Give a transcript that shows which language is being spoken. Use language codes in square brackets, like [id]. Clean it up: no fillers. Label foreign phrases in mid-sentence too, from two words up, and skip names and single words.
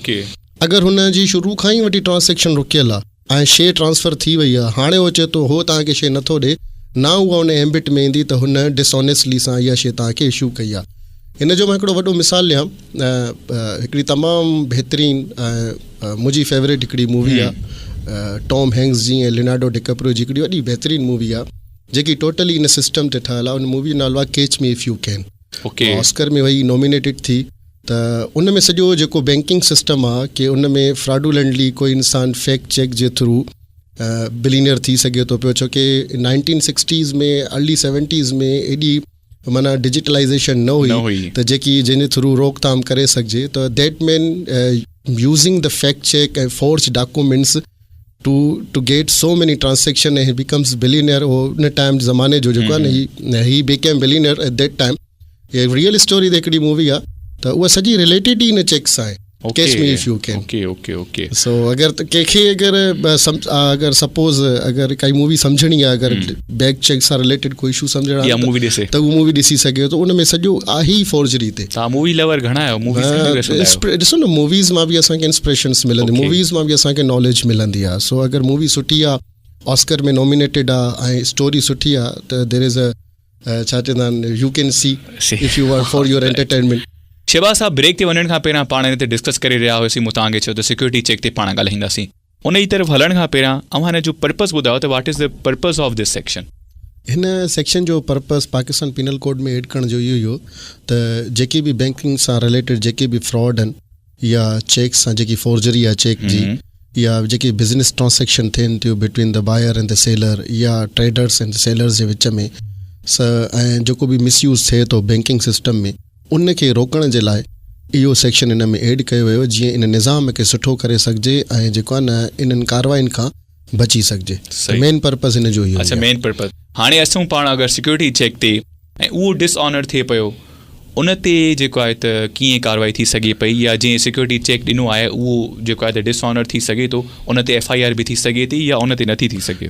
[sd] अगरि हुनजी शुरू खां ई वठी ट्रांसेक्शन रुकियल आहे ऐं शइ ट्रांसफ़र थी वई आहे, हाणे उहो चए थो हो तव्हांखे शइ नथो ॾे, ना उहा हुन एम्बिट में ईंदी त हुन डिसऑनेस्टली सां इहा शइ तव्हांखे इशू कई आहे। हिन जो मां हिकिड़ो वॾो मिसाल ॾियां, हिकिड़ी तमामु बहितरीनु मुंहिंजी फेवरेट हिकिड़ी मूवी आहे, टॉम हैंक्स जी ऐं लियोनार्डो डिकैप्रियो जी हिकिड़ी वॾी बहितरीनु मूवी आहे, जेकी टोटली इन सिस्टम ते ठहियलु आहे। उन मूवी जो नालो आहे कैच मी इफ यू कैन। ऑस्कर में वई नॉमिनेटेड थी, त उन में सॼो जेको [en] banking system [sd] आहे कि उन में फ्रॉडुलेंटली कोई इंसानु [en] fake check [sd] जे थ्रू बिलीनियर थी सघे थो पियो, छोकी 1960s में अर्ली 70s में एॾी माना डिजिटलाइज़ेशन न हुई त जंहिंजे थ्रू रोकथाम करे सघिजे। [en] त that man using the fake check and forge documents to get so many transaction and becomes billionaire. [sd] उन टाइम ज़माने जो जेको आहे न, [en] he became billionaire at that time. [sd] ये [en] real story [sd] त हिकिड़ी मूवी आहे, त उहा सॼी रिलेटेड ई इन चेक सां आहे, कैच मी इफ यू कैन। सो अगरि कंहिंखे अगरि सपोज़ अगरि काई मूवी सम्झणी आहे, अगरि [en] back check [sd] सां रिलेटेड कोई इशू सम्झणा आहे त उहा मूवी ॾिसी सघे थो। उन में सॼो आहे ई फोर्जरी ते। ॾिसो न, मूवीज़ मां बि असांखे इंस्पिरेशन्स मिलंदी, मूवीज़ मां बि असांखे नॉलेज मिलंदी आहे। सो अगरि मूवी सुठी आहे, ऑस्कर में नॉमिनेटेड आहे ऐं स्टोरी सुठी आहे, त [en] there is a [sd] छा चवंदा आहिनि, [en] you can see if you want for your entertainment. [sd] शहबाज़ साहब, ब्रेक ते वञण खां पहिरियां पाण हिन ते डिस्कस करे रहिया हुआसीं, मूं तव्हांखे चयो त [en] security check [sd] ते पाण ॻाल्हाईंदासीं। उन जी तरफ़ हलण खां पहिरियां अव्हां हिन जो पर्पज़ ॿुधायो त [en] what is the purpose of this section? [sd] हिन सेक्शन जो पर्पज़ पाकिस्तान पिनल कोड में एड करण जो इहो त जेके बि बैंकिंग सां रिलेटेड जेके बि फ्रॉड आहिनि या चेक सां जेकी फोर्जरी आहे चेक जी, या जेके [en] business transaction [sd] थियनि थियूं [en] between the buyer and the seller [sd] या [en] traders and sellers [sd] जे विच में ऐं जेको बि मिसयूज़ थिए थो [en] banking system [sd] में उन खे रोकण जे लाइ इहो सेक्शन इन में एड कयो वियो जीअं इन निज़ाम खे सुठो करे सघिजे ऐं जेको आहे न इन्हनि कार्रवाइनि खां बची सघिजे. [en] main purpose [sd] इन जो इहो. [en] अच्छा, main purpose. [sd] हाणे असूं पाण अगरि [en] security check [sd] ते ऐं उहो डिसऑनर थिए पियो उन ते जेको आहे त कीअं कार्रवाई थी सघे पई, या जीअं [en] security check [sd] ॾिनो आहे उहो जेको आहे त डिसऑनर थी सघे थो उन ते FIR बि थी सघे थी या उन ते नथी थी सघे?